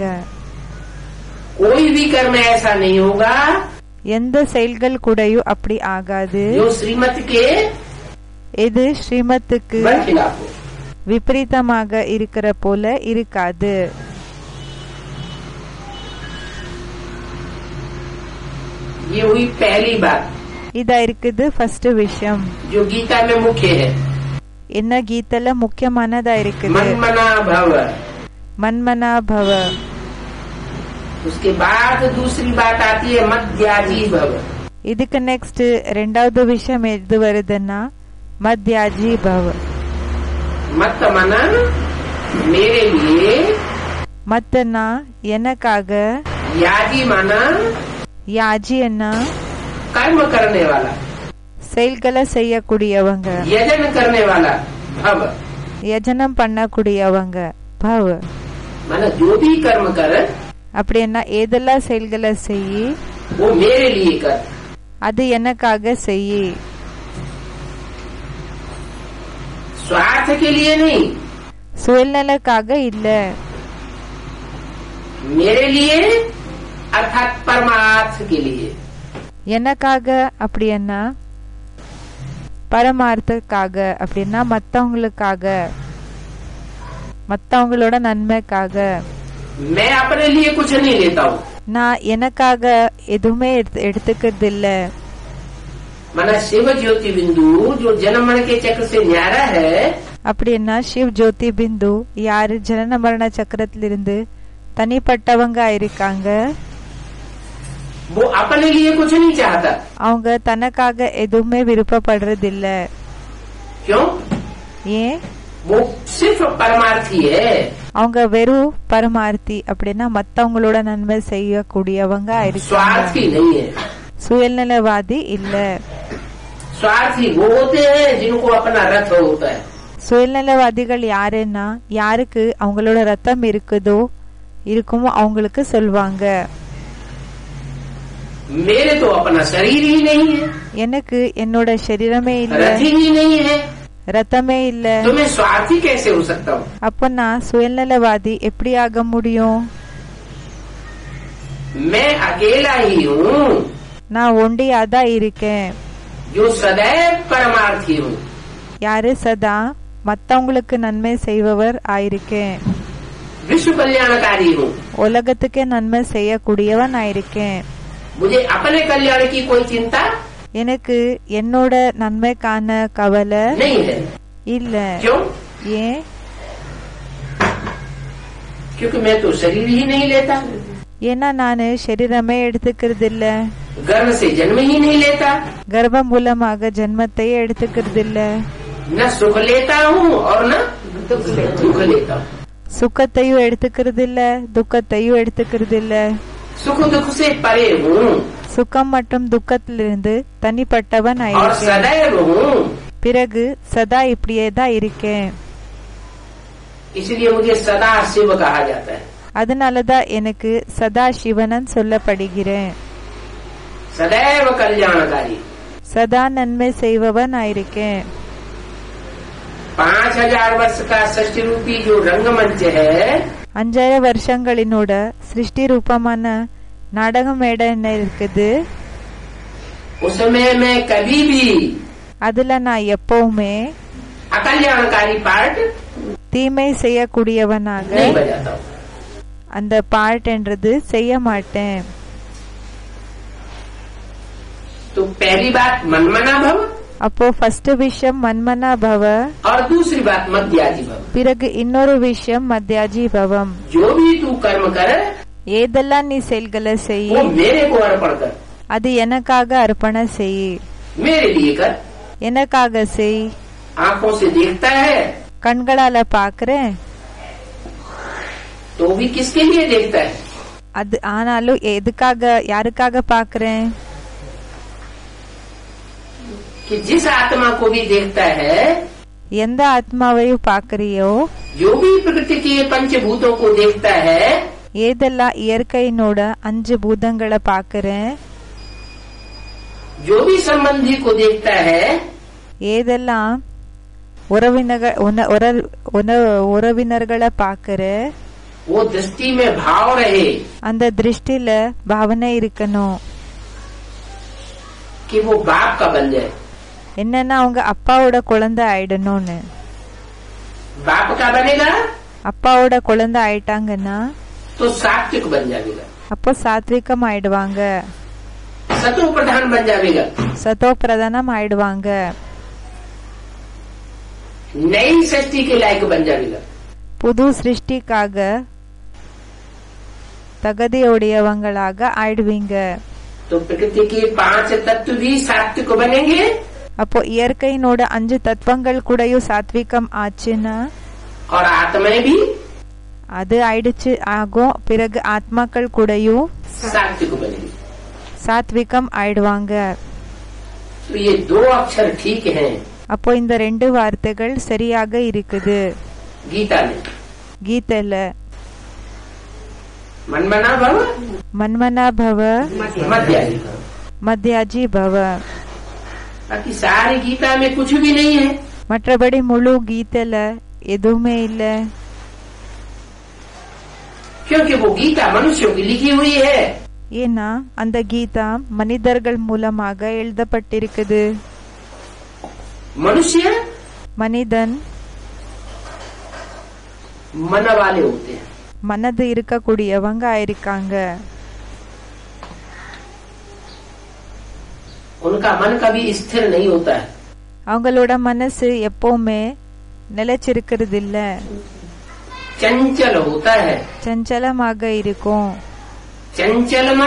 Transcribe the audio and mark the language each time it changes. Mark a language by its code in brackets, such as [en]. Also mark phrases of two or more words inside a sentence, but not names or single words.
[hi] कोई भी कर्म ऐसा नहीं होगा [ta] எந்த செயல்கள் கூடயும் அப்படி ஆகாது [hi] जो श्रीमत के [ta] இது ஸ்ரீமத்துக்கு [hi] खिलाफ हो. [ta] விபரீதமாக இருக்கிற போல இருக்காது. [hi] ये हुई पहली बात [ta] இதா இருக்குது ஃபர்ஸ்ட் விஷயம். [hi] जो गीता में मुख्य है. [ta] என்ன கீதல முக்கியமானதா இருக்குது. [hi] मनमना भव. [ta] மன்மனா பவ. [hi] उसके बाद दूसरी बात आती है मद्याजी भव. [ta] இதுக்கு நெக்ஸ்ட் ரெண்டாவது விஷயம் எது வருதுன்னா மத்யாஜி பவ. [hi] मत मना मेरे लिए. [ta] மத்தனா எனக்காக. [hi] याजी माना [ta] யாஜி என்ன [hi] कर्म करने वाला. [ta] செயல்களை செய்யக்கூடியவங்க. [hi] यजन करने वाला भव. [ta] யஜனம் பண்ணக்கூடியவங்க பவ. [hi] माना जो भी कर्म कर [ta] அப்படின்னா ஏதெல்லாம் செயல்களை செய்யி [hi] वो मेरे लिए कर. [ta] அது எனக்காக செய்யி. [hi] स्वार्थ के लिए नहीं. [ta] சுயநலக்காக இல்ல. [hi] मेरे लिए अर्थात परमार्थ के लिए. [ta] எனக்காக அப்படின்னா பரமார்த்தக்காக அப்படின்னா மத்தவங்களுக்காக மத்தவங்களோட நன்மைக்காக. [hi] मैं अपने लिए कुछ नहीं लेता हूँ. [ta] நான் எனக்காக எதுவுமே எடுத்துக்கிறது இல்ல. [hi] माना शिव ज्योति बिंदु जो जन्म मरण के चक्र से न्यारा है. [ta] அப்படின்னா சிவ் ஜோதி பிந்து யாரு ஜனன மரண சக்கரத்திலிருந்து தனிப்பட்டவங்க இருக்காங்க. [hi] वो अपने लिए कुछ नहीं चाहता. [ta] அவங்க தனக்காக எதுவுமே விருப்பப்படுறது இல்ல. [hi] क्यों? [ta] ஏன்? [hi] वो सिर्फ परमार्थी है. [ta] அவங்க வெறும் பரமார்த்தி அப்படின்னா மத்தவங்களோட நன்மை செய்யக்கூடியவங்க இருக்காங்க. [hi] स्वार्थी नहीं है. [ta] சுயநலவாதி இல்ல. [hi] स्वार्थी वो होते हैं जिनको अपना रथ होता है. [ta] சுயநலவாதிகள் யாருன்னா யாருக்கு அவங்களோட ரத்தம் இருக்குமோ அவங்களுக்கு சொல்வாங்க. [hi] मेरे तो अपना शरीर ही नहीं है. [ta] எனக்கு என்னோட சரீரமே இல்ல. [hi] रथ ही नहीं है. [ta] ரத்தமே இல்ல. [hi] तो मैं स्वार्थी कैसे हो सकता हूँ? [ta] அப்ப நான் சுயநலவாதி எப்படி ஆக முடியும்? [hi] मैं अकेला ही हूँ [ta] நான் ஒண்டியாதான் இருக்கேன். [hi] जो सदैव परमार्थी हूँ. [ta] யாரு சதா மத்தவங்களுக்கு நன்மை செய்பவர் ஆயிருக்கேன். [hi] विश्व कल्याणकारी हूँ. [ta] உலகத்துக்கே நன்மை செய்யக்கூடியவன் ஆயிருக்கேன். [hi] मुझे अपने कल्याण की कोई चिंता [ta] எனக்கு என்னோட நன்மைக்கான கவலை [hi] नहीं है. [ta] இல்ல. [hi] क्यों? [ta] ஏன்? [hi] क्योंकि मैं तो शरीर ही नहीं लेता. [ta] ஏன்னா நானு சரீரமே எடுத்துக்கிறது இல்ல. [hi] गर्भ से जन्म ही नहीं लेता. [ta] கர்ப்பம் மூலமாக ஜென்மத்தையே எடுத்துக்கிறது இல்ல. [hi] न सुख लेता हूँ और न दुख लेता हूँ. [ta] சுகத்தையும் எடுத்துக்கிறது இல்ல, துக்கத்தையும் எடுத்துக்கிறது இல்ல. [hi] सुख दुख से परे हूँ [ta] சுகம் மற்றும் துக்கத்திலிருந்து தனிப்பட்டவன் [hi] और [ta] ஆயிருக்கேன். [hi] सदैव हूँ. [ta] பிறகு சதா இப்படியே தான் இருக்கேன். [hi] इसलिए मुझे सदा शिव कहा जाता है. [ta] அதனாலதான் எனக்கு சதா சிவனன் சொல்லப்படுகிறேன். [hi] सदैव कल्याणकारी. [ta] சதா நன்மை செய்பவன் ஆயிருக்கேன். [hi] 5000 वर्ष का सृष्टि रूपी जो रंगमंच है [ta] 5000 வருஷங்களினோட சிருஷ்டி ரூபமான நாடக மேடை என்ன இருக்குது. [hi] उसमें मैं कभी भी [ta] அதுல நான் எப்பவுமே [hi] अकल्याणकारी पार्ट [ta] தீமை செய்யக்கூடியவனாக [hi] नहीं बजाता हूँ. [ta] அந்த பார்ட் என்றது செய்ய மாட்டேன். [hi] तो पहली बात मनमना भव [ta] அப்போ ஃபர்ஸ்ட் விஷயம் மன்மனா பவ. [hi] और दूसरी बात मध्याजी भव. [ta] பிறகு இன்னொரு விஷயம் மத்யாஜி பவம். [hi] जो भी तू कर्म कर [ta] ஏதெல்லாம் நீ செயல்களை செய் [hi] वो मेरे को अर्पण कर. [ta] அது எனக்காக அர்ப்பண செய். [hi] मेरे लिए कर. [ta] எனக்காக செய். [hi] आंखों से देखता है [ta] கண்களால பாக்குறேன். [hi] तो भी किसके लिए देखता है? [ta] அது ஆனாலும் எதுக்காக யாருக்காக பாக்குறேன்? [hi] कि जिस आत्मा को भी देखता है [ta] எந்த ஆத்மாவையும் பாக்குறியோ [hi] जो भी प्रकृति के पंचभूतों को देखता है [ta] ஏதெல்லாம் இயற்கையினோட 5 பூதங்களை பாக்குறேன் [hi] जो भी संबंधी को देखता है [ta] ஏதெல்லாம் உறவினர்களை பாக்குற [hi] वो दृष्टि में भाव रहे [ta] அந்த திருஷ்டில பாவனை இருக்கணும். [hi] कि वो बाप का बन जाए. [ta] என்னன்னா அவங்க அப்பாவோட குழந்தை ஆயிடணும்னு. [hi] बाप का बनेगा [ta] அப்பாவோட குழந்தை ஆயிட்டாங்கன்னா [hi] तो सात्विक बन जाएगा. [ta] அப்போ சாத்விகம் ஆயிடுவாங்க, [hi] सतो प्रधान बन जाएगा, [ta] சதோ பிரதானம் ஆயிடுவாங்க, [hi] नई सृष्टि के लायक बन जाएगा. [ta] புது சிருஷ்டிக்காக தகுதியுடையவங்களாக ஆயிடுவீங்க. [hi] तो प्रकृति के 5 तत्व भी सात्विक बनेंगे. [ta] அப்போ இயற்கையினோட 5 தத்துவங்கள் கூடயும் சாத்விகம் ஆச்சுன்னா [hi] और आत्माएं भी [ta] அது ஆயிடுச்சு ஆகும். பிறகு ஆத்மாக்கள் கூடயும் [hi] सात्विक बनेंगे. [ta] சாத்விகம் ஆயிடுவாங்க. [hi] तो ये 2 अक्षर ठीक हैं [ta] அப்போ இந்த 2 வார்த்தைகள் சரியாக இருக்குது [hi] गीता में. [ta] கீதையில [hi] मनमना भव [ta] மன்மனா பவ [hi] मध्याजी भव. [ta] மத்யாஜி பவ. [hi] बाकी सारी गीता में कुछ भी नहीं है. [ta] மற்றபடி முழு கீதையில எதுவுமே இல்ல. [hi] क्योंकि वो गीता मनुष्यों की लिखी हुई है. [ta] ஏன்னா அந்த கீதா மனிதர்கள் மூலமாக எழுதப்பட்டிருக்குது. [hi] मनुष्य [ta] மனிதன் [hi] मन वाले होते हैं. [ta] மனது இருக்கக்கூடியவங்க ஆயிருக்காங்க. [hi] उनका मन कभी स्थिर नहीं होता है. [ta] அவங்களோட மனசு எப்பவுமே நிலைச்சிருக்கிறது இல்ல, [hi] चंचल होता है. [ta] சஞ்சலமாக இருக்கும். [hi] चंचल मन